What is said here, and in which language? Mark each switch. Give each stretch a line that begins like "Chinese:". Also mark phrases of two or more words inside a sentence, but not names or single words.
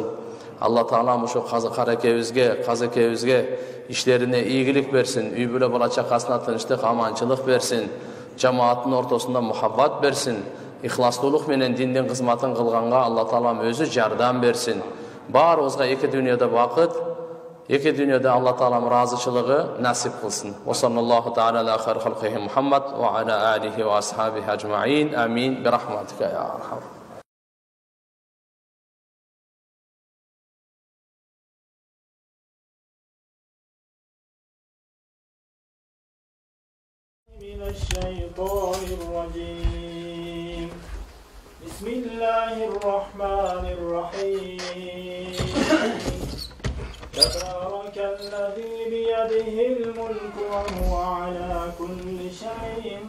Kyrgyz: Алла Таалам ошо казекебизге иштерине ийгилик берсин, үй бүлө бала чакасына тынчтык, аманчылык берсин, жамааттын ортосунда мухаббат берсин, ихластуулук менен диндин кызматын кылганга Алла Таалам өзү жардам берсин. Баарыбызга эки дүйнөдө бакыт, эки дүйнөдө Алла Таалам разычылыгы насип кылсын.
Arabic: وصلى الله تعالى على خير خلقه محمد وعلى آله وأصحابه أجمعين. آمين برحمتك يا أرحم. من الشيطان الرجيم بسم الله الرحمن الرحيم تبارك الذي بيده الملك وهو على كل شيء